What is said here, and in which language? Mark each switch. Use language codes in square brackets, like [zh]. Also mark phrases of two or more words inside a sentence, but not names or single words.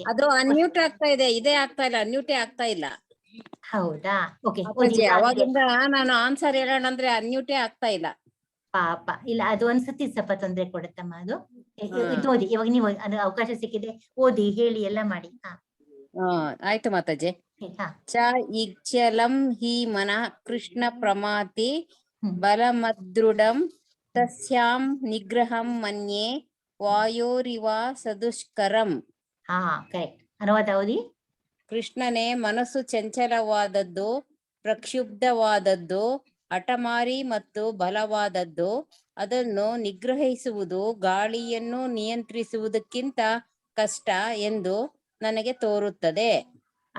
[kn] ಅದು ಅನ್ಮ್ಯೂಟ್ ಆಗ್ತಾ ಇದೆ, ಇದೇ ಆಗ್ತಾ ಇಲ್ಲ, ಅನ್ಮ್ಯೂಟೇ ಆಗ್ತಾ ಇಲ್ಲ. ಹೌದಾ? ಓಕೆ, ಅವಾಗಿಂದ ನಾನು ಆನ್ಸರ್ ಹೇಳೋಣ ಅಂದ್ರೆ ಅನ್ಮ್ಯೂಟೇ ಆಗ್ತಾ ಇಲ್ಲ. ಪಾಪ ಇಲ್ಲ, ಅದು ಒಂದ್ಸತಿ ಸ್ವಲ್ಪ ತೊಂದ್ರೆ ಕೊಡುತ್ತಮ್ಮ. ಅದು ಓದಿ, ಇವಾಗ ನೀವು ಅವಕಾಶ ಸಿಕ್ಕಿದೆ ಓದಿ, ಹೇಳಿ, ಎಲ್ಲ ಮಾಡಿ. ಆಯ್ತು ಮಾತಾಜಿ. [sa] ಚ ಇಚ್ಛಲಂ ಹಿ ಮನಃ ಕೃಷ್ಣ ಪ್ರಮಾತಿ ಬಲಮದೃಢಂ ತಸ್ಯಾಂ ನಿಗ್ರಹಂ ಮನ್ಯೆ ವಾಯೋರಿವ ಸದುಷ್ಕರಂ. [kn] ಕರೆಕ್ಟ್. ಅನುವಾದ ಓದಿ. ಕೃಷ್ಣನೇ ಮನಸ್ಸು ಚಂಚಲವಾದದ್ದು, ಪ್ರಕ್ಷುಬ್ಧವಾದದ್ದು, ಹಠಮಾರಿ ಮತ್ತು ಬಲವಾದದ್ದು. ಅದನ್ನು ನಿಗ್ರಹಿಸುವುದು ಗಾಳಿಯನ್ನು ನಿಯಂತ್ರಿಸುವುದಕ್ಕಿಂತ ಕಷ್ಟ ಎಂದು ನನಗೆ ತೋರುತ್ತದೆ.